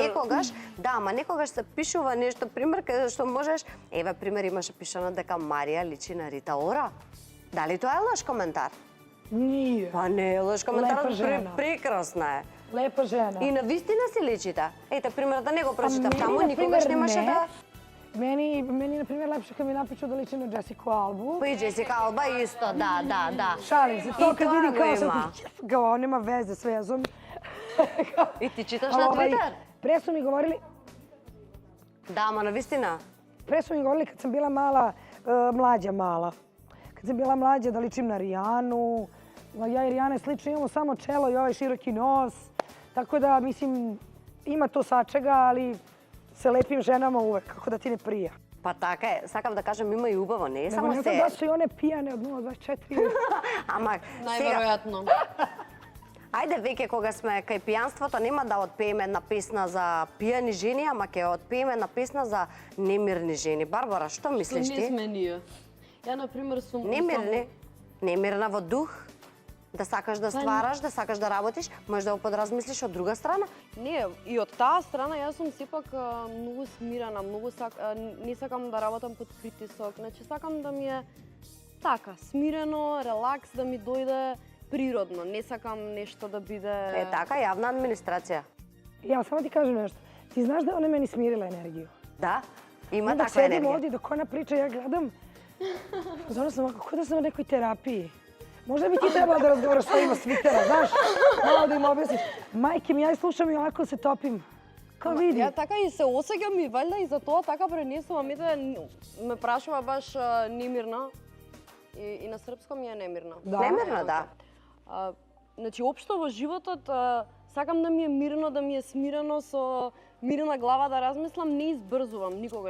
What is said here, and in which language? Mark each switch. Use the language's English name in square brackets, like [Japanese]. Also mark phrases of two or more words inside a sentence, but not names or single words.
[Macedonian] некогаш, да, ама некогаш се пишува нешто, пример каде што можеш, еве пример имаше пишано дека Марија личи на Рита Ора. Дали тоа е лош коментар? Ние. Па не е лош коментар, Лепа жена. прекрасна е. Лепа жена. И на вистина си личите. Ете пример да не го прочитав мене, таму, на никогаш пример, немаше не. да. Мени, на пример, [Serbian] лепше kad mi napišu da liči na Jessica Albu. [Macedonian] Па и Джесика Алба исто, да. [Serbian] Šalim se, to I kad to vidim [Macedonian] go [Serbian] kao sam [Macedonian] ima. [Serbian] ti, kao nema veze s vezom. [Macedonian] И ти читаш на Твитер? [Serbian] Pre su mi govorili, [Macedonian] Да, ама на вистина. [Serbian] pre su mi govorili kad sam bila mala, mlađa mala. Kad sam bila mlađa da ličim na Rijanu. Ja i Rijana je slično, imamo samo čelo i ovaj široki nos. Tako da, mislim, ima to sačega, ali se lepim ženama uvek, kako da ti ne prija. [Macedonian] Па така е, сакам да кажам има и убаво, не е [Serbian] Nego [Macedonian] само [Serbian] ne znam [Macedonian] се. [Serbian] da su i one pijane od 0,24. [Macedonian] Ама сега, најверојатно. ајде веќе кога сме кај пијанството, нема да отпееме една песна за пијани жени, ама ќе отпееме една песна за немирни жени. Барбара, што мислиш Не ти? сме ние. Ја на пример сум Немирни? Немирна во дух? Да сакаш да ствараш, да сакаш да работиш, можеш да го подразмислиш од друга страна? Не, и од таа страна јас сум сепак многу смирена, не сакам да работам под притисок. Значи сакам да ми е така, смирено, релакс, да ми дојде природно. Не сакам нешто да биде Е така, јавна администрација. [Serbian] Ja, samo ti kažem nešto. Ti znaš da je ona meni smirila energiju? [Macedonian] Да, има [Serbian] Onda [Macedonian] таква [Serbian] sedim [Macedonian] енергија. [Serbian] ovdje dok ona priča, ja gledam. Zona sam ovako, kao da sam na nekoj terapiji. Možda bi ti trebala da razgovaraš s ovima s Twittera, znaš? Malo da im objasniš. Majke mi, ja slušam i ovako se topim. Kao vidi. [Macedonian] Ја така и се осеќам и валјда и за тоа така пренесувам. Ете, ме прашува баш немирна. И на српско ми е немирна. Да. Немирна, да. Значи, општо во животот сакам да ми е мирно, да ми е смирено, со мирна глава да размислам, не избрзувам никогаш.